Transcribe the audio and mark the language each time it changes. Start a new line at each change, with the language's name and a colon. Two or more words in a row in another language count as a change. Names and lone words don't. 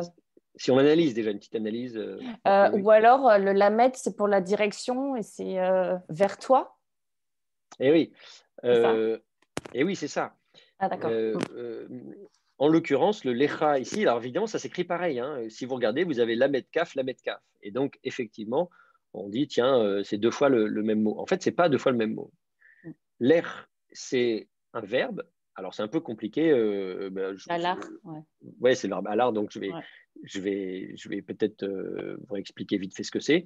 French: Si on analyse déjà, une petite analyse. A priori. ou alors, le lamed, c'est pour la direction et c'est vers toi, Eh oui, c'est ça? eh oui, c'est ça. Ah, d'accord. En l'occurrence, le lecha ici, alors évidemment, ça s'écrit pareil. Hein. Si vous regardez, vous avez
Hebrew: למד כף, למד כף.
French: Et donc, effectivement, on dit, tiens, c'est deux fois le même mot. En fait, c'est pas deux fois le même mot. L'er, c'est un verbe. Alors, c'est un peu compliqué. Alar, ouais. Ouais, c'est le verbe alar, donc Ouais. je vais peut-être vous expliquer vite fait ce que c'est.